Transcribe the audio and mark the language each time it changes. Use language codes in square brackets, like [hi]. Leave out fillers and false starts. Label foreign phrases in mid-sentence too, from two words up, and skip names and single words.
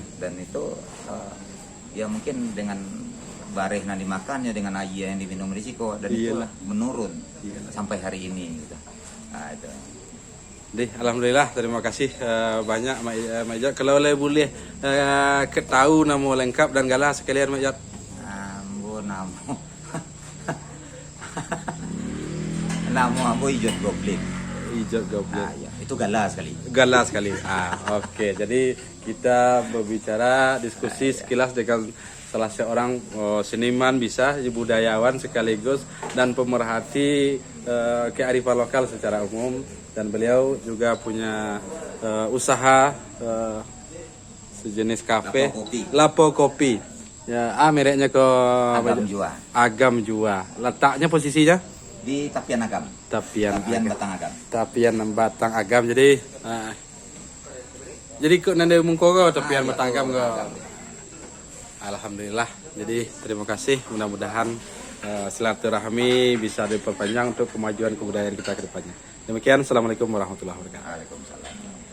[id] Dan itu ya mungkin dengan bareh yang dimakannya, dengan air yang diminum risiko, dan itu menurun sampai hari ini gitu. Nah, itu Jadi alhamdulillah terima kasih banyak Mak Ijat. Kalau boleh ketahui nama lengkap dan galah sekalian Mak Ijat. [min] Ambo namo. Namo ambo Ijat Goblin. [id] Ijat Goblin. Ya, itu galah sekali. Galah sekali. Oke. Jadi kita berbicara diskusi sekilas dengan salah seorang seniman bisa budayawan sekaligus dan pemerhati kearifan lokal secara umum, dan beliau juga punya usaha sejenis kafe Lapo Kopi. Ya, mereknya ke Agam Jua. Letaknya posisinya di Tapian Agam. Tapian Batang Agam. Tapian Batang Agam. [min] Jadi kok nanda mungko Tapian Batang Agam Alhamdulillah. [id] Jadi terima kasih. Mudah-mudahan silaturahmi bisa diperpanjang untuk kemajuan kebudayaan kita ke depannya. [ar] Demikian, السلام عليكم ورحمة الله وبركاته. [id] Waalaikumsalam.